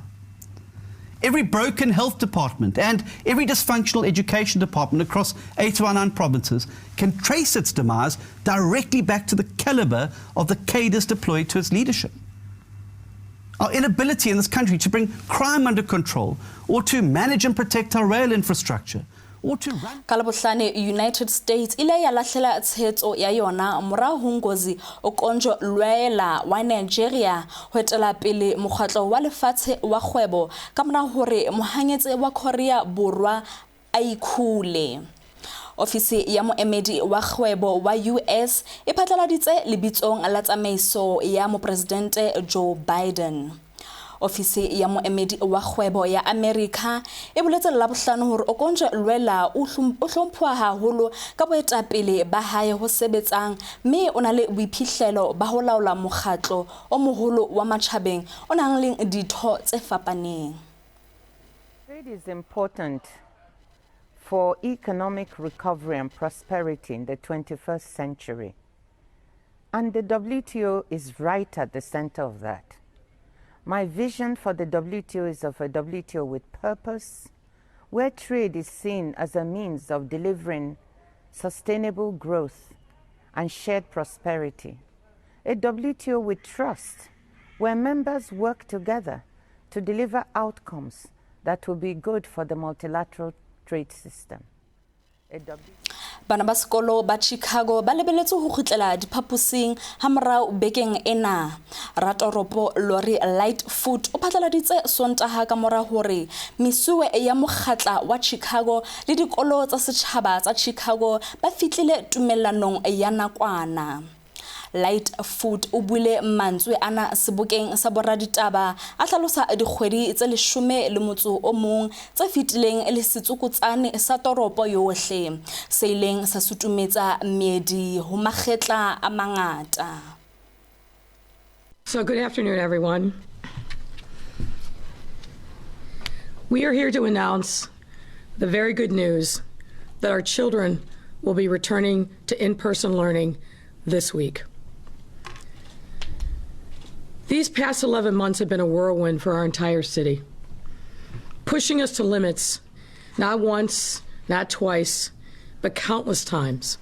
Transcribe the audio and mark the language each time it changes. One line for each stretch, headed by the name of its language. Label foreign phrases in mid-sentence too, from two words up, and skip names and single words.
English: Every broken health department and every dysfunctional education department across 8 of our 9 provinces can trace its demise directly back to the calibre of the cadres deployed to its leadership. Our inability in this country to bring crime under control or to manage and protect our rail infrastructure or to run...
Southern Sotho: Kalabohlane United States ile ya lahlela tshetso ya yona mora ho ngozi o konjo lwela wa Nigeria ho etela pele mokgatlo wa lefatshe wa kgwebo ka mona hore mohanyetse wa Korea Borwa a ikhule. Ofisi ya moemedi wa kgwebo wa US e phatlaladitse lebitsong la tsamaiso ya mopresidente Joe Biden. Ofisi ya moemedi wa kgwebo ya America e boletse la bohlano hore o konje lwela o hlomphuwa haholo ka boetapele ba hae ho sebetsang mme o na le boiphihlelo ba ho laola mokgatlo o moholo wa matjhabeng o nang le ditho tse fapaneng.
English: Trade is important for economic recovery and prosperity in the 21st century. And the WTO is right at the center of that. My vision for the WTO is of a WTO with purpose, where trade is seen as a means of delivering sustainable growth and shared prosperity. A WTO with trust, where members work together to deliver outcomes that will be good for the multilateral trade system.
Southern Sotho: Bana ba sekolo ba Chicago ba lebeletse ho khutlela diphaposing ha morao bekeng ena. Ratoropo Lori Lightfoot o phatlaladitse Sontaha ka mora hore mesuwe ya mokgatla wa Chicago le dikolo tsa setjhaba tsa Chicago ba fitlile tumellanong ya nakwana. Lightfoot o buile mantswe ana sebokeng sa boraditaba a hlalosa dikgwedi tse 11 tse fitileng le setsukutsane sa toropo yohle se ileng sa sutumetsa meedi ho makgetla a mangata.
English: So good afternoon, everyone. We are here to announce the very good news that our children will be returning to in-person learning this week. These past 11 months have been a whirlwind for our entire city, pushing us to limits, not once, not twice, but countless times.